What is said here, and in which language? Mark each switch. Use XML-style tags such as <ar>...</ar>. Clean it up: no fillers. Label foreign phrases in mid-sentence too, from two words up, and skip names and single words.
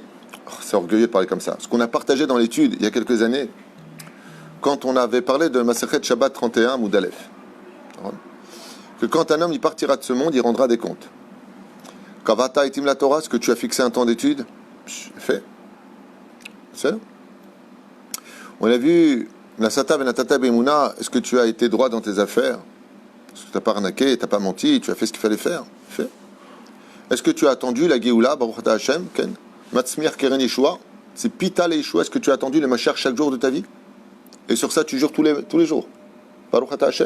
<fr>Oh, c'est orgueilleux de parler comme ça. Ce qu'on a partagé dans l'étude il y a quelques années, quand on avait parlé de Masechet Shabbat 31, Moudalef. Que quand un homme il partira de ce monde, il rendra des comptes.</fr> <he>קבעת עיתים לתורה,</he> <fr>ce que tu as fixé un temps d'étude, fait. C'est là. On a vu</fr> <he>נשאת ונתת באמונה,</he> <fr>est-ce que tu as été droit dans tes affaires? Est-ce que tu n'as pas arnaqué, tu n'as pas menti, tu as fait ce qu'il fallait faire? Fait. Est-ce que tu as attendu la Géoula,</fr> <he>ברוך אתה השם, כן? מצמיח קרן ישועה,</he> <fr>c'est</fr> <he>ציפית לישועה,</he> <fr>est-ce que tu as attendu le Mashiach chaque jour de ta vie? Et sur ça, tu jures tous les jours.</fr> <he>ברוך אתה השם.</he>